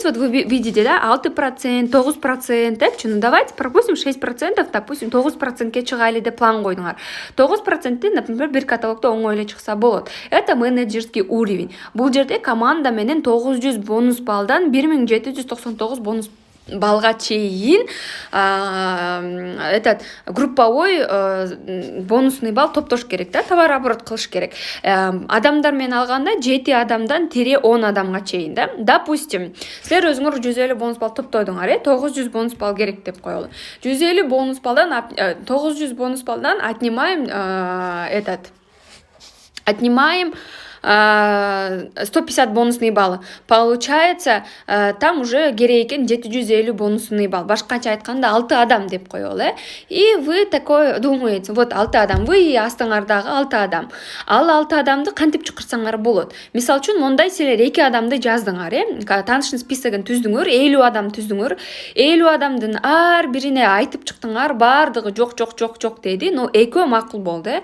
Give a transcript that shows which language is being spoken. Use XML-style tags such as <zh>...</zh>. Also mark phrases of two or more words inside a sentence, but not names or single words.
<ru>Вот вы видите, да, 6%, 9%, депчи, ну давайте пропустим 6%, допустим,</ru> <ky>9%ке чыгайлы деп план койдуңар. 9%, например, бир каталогда оңой эле чыкса болот.</ky> <ru>Это менеджерский уровень.</ru> <ky>Бул жерде команда менен 900 бонус балдан 1799 бонус балга чейин</ky> <ru>этот групповой бонусный балл</ru> <ky>топтош керек да, товар оборот кылыш керек. Адамдар менен алганда 7 адамдан тире 10 адамга чейин да. Допустим, силер өзүңөр 150 бонус балл топтойдуңар, 900 бонус балл керек деп коелу. 150 бонус балдан 900 бонус балдан</ky> <ru>отнимаем отнимаем 150 бонусный баллы. Получается, там уже керейкен 750 бонусный балл.</ru> <ky>Башкача айтканда 6 адам деп коелу.</ky> <ru>И вы такой думаете, вот 6 адам, вы и</ru> <ky>астыңардагы 6 адам. Ал 6 адамды кантип чакырсаңар болот? Мисал үчүн, мондай силер 2 адамды жаздыңар, таанышын списогун түздүңөр, 50 адам түздүңөр. 50 адамдын ар бирине айтып чыктыңар, бардыгы жок деди, но экөө макул болду.</ky>